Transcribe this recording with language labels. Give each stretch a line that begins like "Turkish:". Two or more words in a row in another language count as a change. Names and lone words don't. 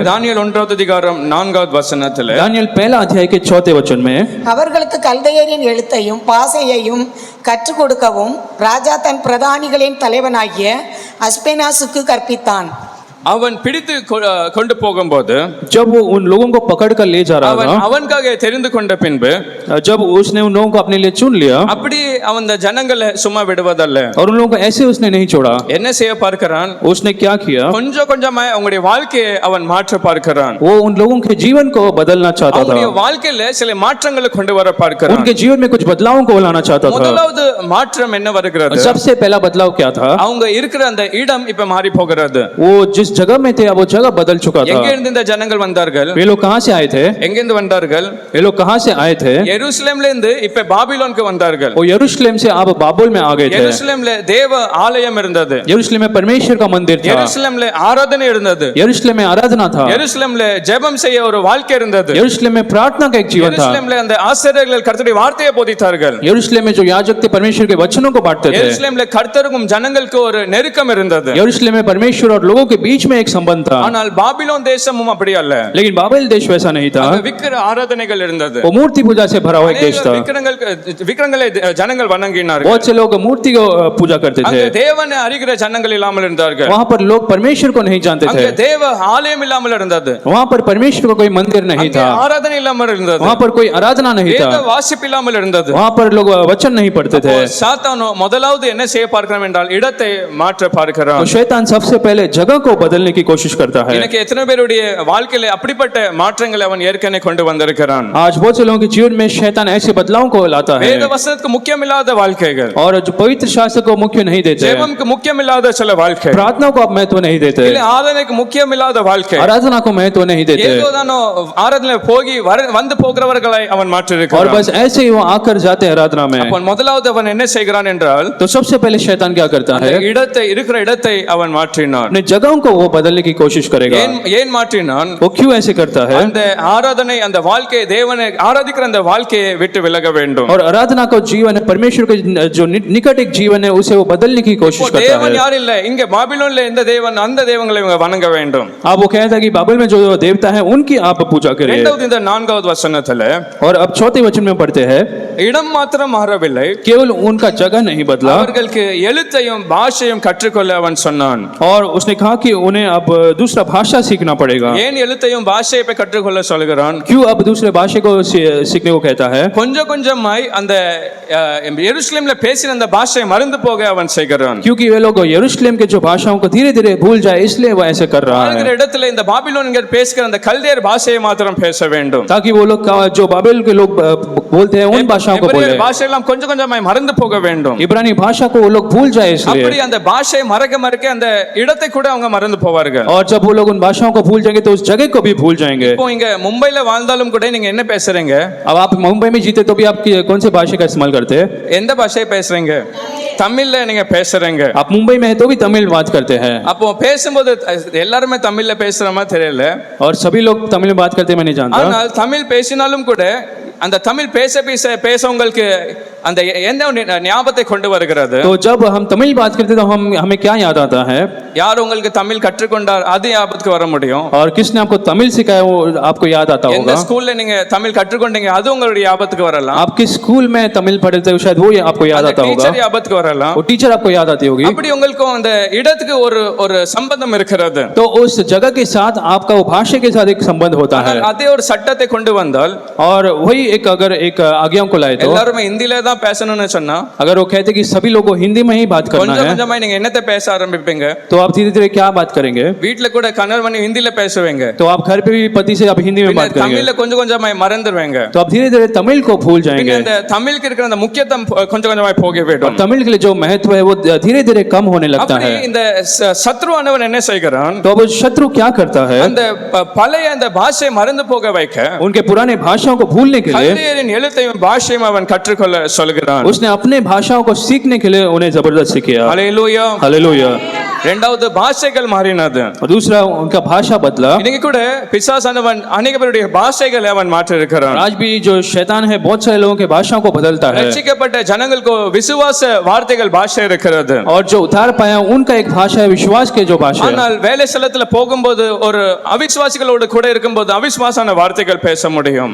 Tamil: தானியேல் 1வது அதிகாரம் 4வது வசனத்துல
Hindi: दानियेल 1 अध्याय के 4th वचन में,
Tamil: அவர்களுக்கு கல்தையரின் எழுத்தையும் பாசையையும் கற்றுக் கொடுக்கவும் ராஜா தன் பிரதானிகளின் தலைவனாகிய அஸ்பெனாசுக்கு கற்பித்தான். அவன் பிடித்து கொண்டு போகும்போது
Hindi: जब वो उन लोगों को पकड़ कर ले जा रहा
Tamil: அவன்
Hindi: था,
Tamil: அவனுக்காக தெரிந்து கொண்ட பின்பு
Hindi: जब उसने उन लोगों को अपने लिए चुन लिया
Tamil: அப்படி அவன் அந்த ஜனங்களை சும்மா விடுவதல்ல.
Hindi: और उन लोगों को ऐसे उसने नहीं छोड़ा,
Tamil: என்ன செய்ய பார்க்கிறான்?
Hindi: उसने क्या किया,
Tamil: கொஞ்சம் கொஞ்சமா அவங்களுடைய வாழ்க்கையை அவன் மாற்ற பார்க்கிறான்.
Hindi: वो उन लोगों के जीवन को बदलना चाहता
Tamil: அவங்களுடைய
Hindi: था,
Tamil: வாழ்க்கையில சில மாற்றங்களை கொண்டு வர பார்க்கிறான்.
Hindi: उनके जीवन में कुछ बदलावों को लाना चाहता था।
Tamil: முதலாவது மாற்றம் என்ன வருகிறது?
Hindi: सबसे पहला बदलाव क्या था,
Tamil: அவங்க இருக்கிற அந்த இடம் இப்ப மாறி போகிறது.
Hindi: वो जिस जगह में थे अब वो जगह बदल चुका था।
Tamil: எங்க இருந்து இந்த ஜனங்கள் வந்தார்கள்?
Hindi: वे लोग कहाँ से आए थे,
Tamil: எங்க இருந்து வந்தார்கள்?
Hindi: वे लोग कहाँ से आए थे,
Tamil: எருசலேம்ல இருந்து இப்ப பாபிலோனுக்கு வந்தார்கள்.
Hindi: वो यरूशलेम से अब बाबुल में आ गए थे।
Tamil: எருசலேம்ல தேவ ஆலயம் இருந்தது.
Hindi: यरूशलेम में परमेश्वर का मंदिर था,
Tamil: எருசலேம்ல ஆராதனை இருந்தது.
Hindi: यरूशलेम में आराधना था,
Tamil: எருசலேம்ல ஜெபம் செய்ய ஒரு வாழ்க்கை இருந்தது.
Hindi: यरूशलेम में प्रार्थना का एक जीवन था,
Tamil: எருசலேம்ல அந்த ஆசாரியர்கள் கர்த்தருடைய வார்த்தையை போதித்தார்கள்.
Hindi: यरूशलेम में जो याजक थे परमेश्वर के वचनों को बांटते थे,
Tamil: எருசலேம்ல கர்த்தருக்கும் ஜனங்களுக்கு ஒரு நெருக்கம் இருந்தது.
Hindi: यरूशलेम में परमेश्वर और लोगों के बीच में एक संबंध था।
Tamil: ஆனால் பாபிலோன் தேசமும் அப்படி அல்ல.
Hindi: लेकिन बाबेल देश वैसा नहीं था,
Tamil: அங்க விக்கிர ஆராதனைகள் இருந்தது.
Hindi: वो मूर्ति पूजा से भरा हुआ एक देश था।
Tamil: விக்கிரங்களை ஜனங்கள் வணங்கினார்கள்.
Hindi: बहुत से लोग मूर्ति को पूजा करते
Tamil: அங்க
Hindi: थे,
Tamil: தேவனை அறிகிற ஜனங்கள் இல்லாமல் இருந்தார்கள்.
Hindi: वहाँ पर लोग परमेश्वर को नहीं जानते
Tamil: அங்க
Hindi: थे,
Tamil: தேவ ஆலயம் இல்லாமல் இருந்தது.
Hindi: वहाँ पर परमेश्वर का कोई मंदिर नहीं
Tamil: அங்க
Hindi: था,
Tamil: ஆராதனை இல்லாமல் இருந்தது.
Hindi: वहाँ पर कोई आराधना नहीं
Tamil: வேத
Hindi: था,
Tamil: வாசிப்பு இல்லாமல் இருந்தது.
Hindi: वहाँ पर लोग वचन नहीं पढ़ते थे।
Tamil: சாத்தானோ முதலாவது என்ன செய்ய பார்க்கிறான் என்றால் இடத்தை மாற்ற பார்க்கிறான்.
Hindi: तो शैतान सबसे पहले जगह को बदलने की कोशिश करता है।
Tamil: இன்னைக்கு எத்தனை பேருடைய வாழ்க்கையில அப்படிப்பட்ட மாற்றங்களை அவன் ஏற்கனவே கொண்டு வந்திருக்கிறான்.
Hindi: आज बहुत से लोगों के जीवन में शैतान ऐसे बदलावों को लाता है
Tamil: வேத வசனத்துக்கு முக்கியமில்லாத வாழ்க்கைகள்,
Hindi: और जो पवित्र शास्त्र को मुख्य नहीं देते हैं,
Tamil: ஜெபம்க்கு முக்கியமில்லாத சில வாழ்க்கை,
Hindi: प्रार्थना को आप महत्व नहीं देते,
Tamil: இல்ல ஆராதனைக்கு முக்கியமில்லாத வாழ்க்கை, आराधना को महत्व नहीं देते, ஏதோதானோ ஆராதனையில போகி வந்து போகிறவர்களை அவன்
Hindi: और
Tamil: மாற்றிருக்கிறான்.
Hindi: बस ऐसे ही वो आकर जाते हैं आराधना में।
Tamil: அப்ப முதலாவது அவன் என்ன செய்கிறான் என்றால்
Hindi: तो सबसे पहले शैतान क्या करता है,
Tamil: இருக்கிற இடத்தை அவன் மாற்றினான்.
Hindi: अपने जगहों को वो बदलने की कोशिश करेगा।
Tamil: ஏன் மாற்றினான்?
Hindi: वो क्यों ऐसे करता है?
Tamil: அந்த ஆராதனை, அந்த வாழ்க்கை, தேவனை ஆராதிக்கிற அந்த வாழ்க்கையை விட்டு விலக வேண்டும்.
Hindi: और आराधना को जीवन है, परमेश्वर के जो निकट एक जीवन है उसे वो बदलने की कोशिश करता
Tamil: தேவன்
Hindi: है।
Tamil: யார் இல்ல, இங்க பாபிலோன்ல எந்த தேவன், அந்த தேவங்களை இவங்க வணங்க வேண்டும்.
Hindi: आप वो कहता है कि बाइबल में जो देवता है उनकी आप पूजा करें।
Tamil: இரண்டாவது இந்த 4வது வசனத்துல
Hindi: और अब 4थे वचन में पढ़ते हैं,
Tamil: இடம் மாத்திரம் மாறவில்லை,
Hindi: केवल उनका जगह नहीं बदला,
Tamil: அவர்களுக்கு எழுத்தையும் பாஷையும் கற்றுக்கொள்ள அவன் சொன்னான்.
Hindi: और उसने कहा कि उन्हें अब दूसरा भाषा सीखना पड़ेगा।
Tamil: ஏன் எழுத்தையும் பாஷையை போய் கற்றுக்கொள்ள சொல்கிறான்?
Hindi: क्यों अब दूसरे भाषा को सीखने को कहता है?
Tamil: கொஞ்சம் கொஞ்சமாய் அந்த எருசலேம்ல பேசின அந்த பாஷையை மறந்து போக அவன் செய்கிறான்.
Hindi: क्योंकि वे लोग यरूशलेम के जो भाषाओं को धीरे धीरे भूल जाए, इसलिए वो ऐसे कर रहा
Tamil: வாழ்கிற
Hindi: है,
Tamil: இடத்துல இந்த பாபிலோன்கள் பேசுகிற அந்த கல்தேர் பாஷையை மாத்திரம் பேச வேண்டும்.
Hindi: ताकि वो लोग जो बाबेल के लोग बोलते हैं उन भाषाओं को बोले।
Tamil: எபிரேய பாஷையெல்லாம் கொஞ்சம் கொஞ்சமாய் மறந்து போக வேண்டும்.
Hindi: इब्रानी भाषा को वो लोग भूल जाए इसलिए,
Tamil: அப்படி அந்த பாஷையை மறக்க மறக்க அந்த இடத்தை கூட அவங்க மறந்து போவார்கள்.
Hindi: और जब वो लोग उन भाषाओं को भूल जाएंगे तो उस जगह को भी भूल जाएंगे।
Tamil: இப்போ இங்க மும்பைல வாழ்ந்தாலும் கூட நீங்க என்ன பேசுறீங்க?
Hindi: अब आप मुंबई में जीते तो भी आप कौन से भाषा का इस्तेमाल करते हैं?
Tamil: எந்த பாஷையை பேசுறீங்க? தமிழ்ல நீங்க பேசுறீங்க.
Hindi: आप मुंबई में है तो भी तमिल बात करते हैं,
Tamil: அப்போ பேசும்போது எல்லாருமே தமிழ்ல பேசுற மாதிரி தெரியல,
Hindi: और सभी लोग तमिल में बात करते हैं मैं नहीं जानता।
Tamil: ஆனால் தமிழ் பேசினாலும் கூட அந்த தமிழ் பேச உங்களுக்கு அந்த எந்த ஞாபகத்தை கொண்டு வருகிறது?
Hindi: तो जब हम तमिल बात करते हैं तो हमें क्या याद आता है?
Tamil: யார் உங்களுக்கு தமிழ் கற்றுக்கொண்டார் அது ஞாபகத்துக்கு வர முடியும்.
Hindi: और किसने आपको तमिल सिखाया वो आपको याद आता
Tamil: எந்த
Hindi: होगा।
Tamil: ஸ்கூல்ல நீங்க தமிழ் கற்றுக்கொண்டீங்க அது உங்களுடைய ஞாபகத்துக்கு வரலாம்.
Hindi: आप किस स्कूल में तमिल पढ़े थे शायद वो आपको याद आता होगा,
Tamil: டீச்சர் ஞாபகத்துக்கு வரலாம்.
Hindi: वो टीचर आपको याद आती होगी।
Tamil: அப்படி உங்களுக்கு அந்த இடத்துக்கு ஒரு சம்பந்தம் இருக்கிறது.
Hindi: तो उस जगह के साथ आपका वो भाषा के साथ एक संबंध होता है,
Tamil: அதே ஒரு சட்டத்தை கொண்டு வந்தால்,
Hindi: और वही एक अगर एक आज्ञाओं को लाए तो
Tamil: எல்லாரும் ஹிந்தில தான் பேசணும்னு சொன்னா,
Hindi: अगर वो कहते कि सभी लोगों को हिंदी में ही बात करना
Tamil: கொஞ்சம்
Hindi: है
Tamil: கொஞ்சமா நீங்க என்னத்தை பேச ஆரம்பிப்பீங்க?
Hindi: तो आप धीरे धीरे क्या बात करेंगे?
Tamil: வீட்ல கூட கணவன் மனைவி ஹிந்தில பேசுவீங்க,
Hindi: तो आप घर पे भी पति से आप हिंदी में बात करेंगे,
Tamil: தமிழ்ல கொஞ்சம் கொஞ்சமா மறந்துடுவீங்க.
Hindi: तो आप धीरे धीरे तमिल को भूल जाएंगे,
Tamil: அந்த தமிழுக்கு இருக்கிற அந்த முக்கியத்துவம் கொஞ்சம் கொஞ்சமா போக
Hindi: और
Tamil: வேண்டும்.
Hindi: तमिल के लिए जो महत्व है वो धीरे धीरे कम होने लगता
Tamil: அப்படி
Hindi: है।
Tamil: இந்த சத்ருவானவன் என்ன செய்கிறான்?
Hindi: तो अब शत्रु क्या करता है?
Tamil: அந்த பழைய அந்த பாஷையை மறந்து போக வைக்க
Hindi: उनके पुराने भाषाओं को भूलने के लिए
Tamil: கல்தேயரின் எழுத்தையும் பாஷையும் அவன் கற்றுக்கொள்ள சொல்கிறான்.
Hindi: उसने अपने भाषाओं को सीखने के लिए उन्हें जबरदस्ती किया।
Tamil: ஹல்லேலூயா.
Hindi: हालेलुया।
Tamil: இரண்டாவது பாஷைகள் மாறினது.
Hindi: और दूसरा उनका भाषा बदला।
Tamil: இன்னைக்கு கூட பிசாசானவன் अनेक பேருடைய பாஷைகளை அவன் மாற்றி இருக்கிறான்.
Hindi: आज भी जो शैतान है बहुत सारे लोगों के भाषाओं को बदलता है,
Tamil: ரட்சிக்கப்பட்ட ஜனங்களுக்கு விசுவாச வார்த்தைகள் பாஷை இருக்கிறது.
Hindi: और जो उद्धार पाया उनका एक भाषा है विश्वास के जो भाषा है।
Tamil: ஆனால் வேலை ஸ்தலத்துல போகும்போது ஒரு அவிசுவாசிகளோடு கூட இருக்கும்போது அவிசுவாசான வார்த்தைகள் பேச முடியும்.